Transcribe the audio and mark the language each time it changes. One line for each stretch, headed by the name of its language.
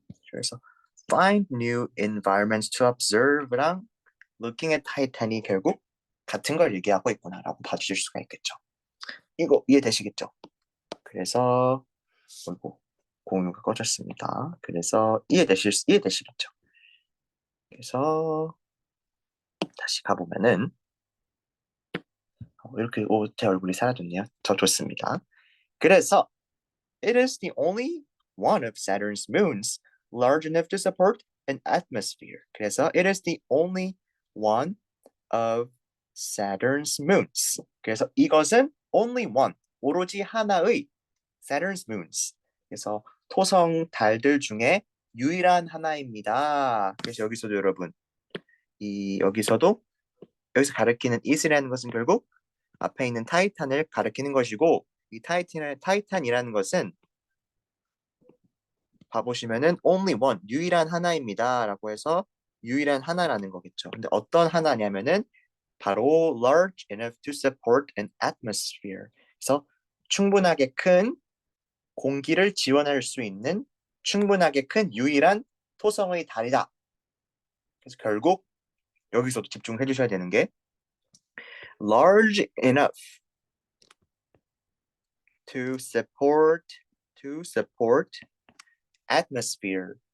Korean: 그래서
English: find new environments to observe
Korean: 랑
English: looking at Titan
Korean: 이 결국 같은 걸 얘기하고 있구나라고 봐주실 수가 있겠죠. 이거 이해되시겠죠? 그래서 어이구 공유가 꺼졌습니다. 그래서 이해되시겠죠? 그래서 다시 가보면은 이렇게 제 얼굴이 사라졌네요. 더 좋습니다. 그래서
English: it is the only one of Saturn's moons large enough to support an atmosphere.
Korean: 그래서
English: it is the only one of Saturn's moons.
Korean: 그래서 이것은
English: only one,
Korean: 오로지 하나의
English: Saturn's moons.
Korean: 그래서 토성 달들 중에 유일한 하나입니다. 그래서 여기서도 여러분, 여기서 가리키는 is라는 것은 결국 앞에 있는 타이탄을 가리키는 것이고 이 타이탄이라는 것은 봐보시면은
English: only one,
Korean: 유일한 하나입니다라고 해서 유일한 하나라는 거겠죠. 근데 어떤 하나냐면은 바로
English: large enough to support an atmosphere.
Korean: 그래서 충분하게 큰 공기를 지원할 수 있는 충분하게 큰 유일한 토성의 달이다. 그래서 결국 여기서도 집중해 주셔야 되는 게
English: large enough to support atmosphere.